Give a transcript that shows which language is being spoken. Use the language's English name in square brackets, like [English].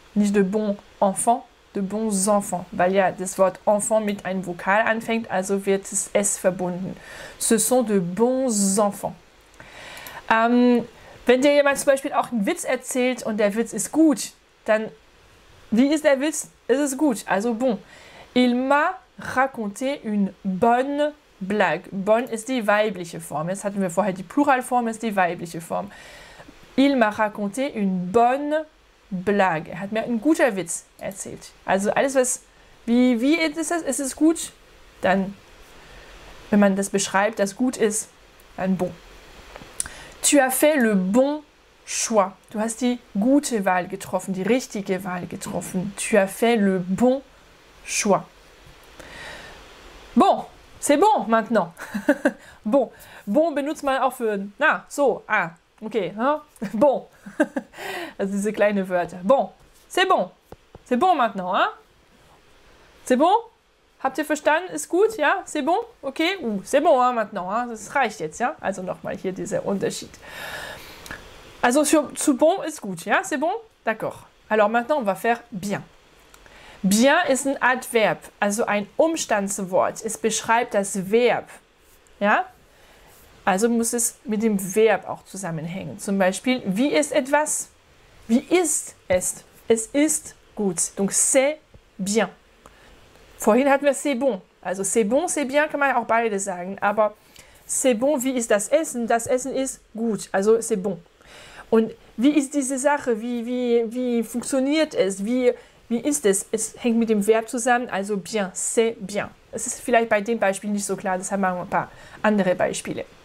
[German] Nicht [French] de bons enfants, de bons enfants, [German] weil ja das Wort enfant mit einem Vokal anfängt, also wird das S verbunden. [French] Ce sont de bons enfants. [German] Wenn dir jemand zum Beispiel auch einen Witz erzählt und der Witz ist gut, dann, wie ist der Witz? Es ist gut, also bon. [French] Il m'a raconté une bonne blague. [German] Bonne ist die weibliche Form. Jetzt hatten wir vorher die Pluralform, ist die weibliche Form. [French] Il m'a raconté une bonne blague. [German] Er hat mir einen guten Witz erzählt. Also alles, was, wie ist das? Ist es gut? Dann, wenn man das beschreibt, das gut ist, dann bon. [French] Tu as fait le bon choix. [German] Du hast die gute Wahl getroffen, die richtige Wahl getroffen. [French] Tu as fait le bon choix. Bon, c'est bon maintenant. [German] Bon, bon benutzt man auch für, na, so, okay, hein? Bon. Also diese kleinen Wörter. [French] Bon, c'est bon maintenant, hein? C'est bon? [German] Habt ihr verstanden? Ist gut, ja? C'est bon? Okay? [French] C'est bon, hein, maintenant, hein? [German] Das reicht jetzt, ja? Also nochmal hier dieser Unterschied. Also zu bon ist gut, ja? [French] C'est bon? D'accord. Alors maintenant, on va faire bien. [German] Bien ist ein Adverb, also ein Umstandswort. Es beschreibt das Verb, ja? Also muss es mit dem Verb auch zusammenhängen. Zum Beispiel, wie ist etwas? Wie ist es? Es ist gut. [French] Donc c'est bien. [German] Vorhin hatten wir [French] c'est bon. [German] Also [French] c'est bon, c'est bien [German] kann man auch beide sagen. Aber [French] c'est bon, [German] wie ist das Essen? Das Essen ist gut. Also [French] c'est bon. [German] Und wie ist diese Sache? Wie funktioniert es? Wie ist es? Es hängt mit dem Verb zusammen. Also bien, [French] c'est bien. [German] Es ist vielleicht bei dem Beispiel nicht so klar. Deshalb machen wir ein paar andere Beispiele.